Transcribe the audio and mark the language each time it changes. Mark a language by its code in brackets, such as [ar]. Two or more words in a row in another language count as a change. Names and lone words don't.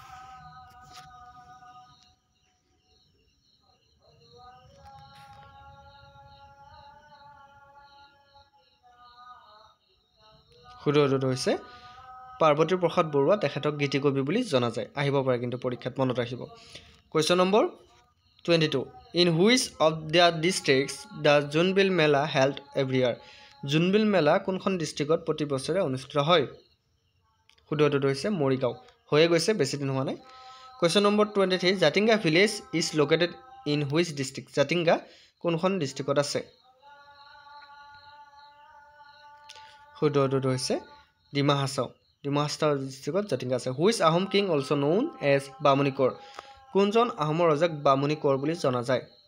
[as] শুদ্ধটো হৈছে পাৰ্বতী প্ৰসাদ বৰুৱা তেখেতক গীতিকবি বুলি জনা যায় আহিব পাৰে কিন্তু পৰীক্ষাত মনত ৰাখিব [en] question number [as] 22 [en] in which of the districts the Jonbeel Mela held every year [as] জোনবিল মেলা কোনখন ডিষ্ট্ৰিক্টত প্ৰতি বছৰে অনুষ্ঠিত হয় শুদ্ধটো হৈছে মৰিগাঁও হৈয়ে গৈছে বেছি দিন হোৱা নাই [en] question number [as] 23 [en] Jatinga village is located in which district [as] জাতিংগা কোনখন ডিষ্ট্ৰিক্টত আছে শুদ্ধটো হৈছে ডিমা হাছাও ডিষ্ট্ৰিক্টত জাতিংগা আছে [en] which Ahom king also known as [as] বামুণী কোঁৱৰ কোনজন আহোমৰ ৰজাক বামুণী কোঁৱৰ বুলি জনা যায়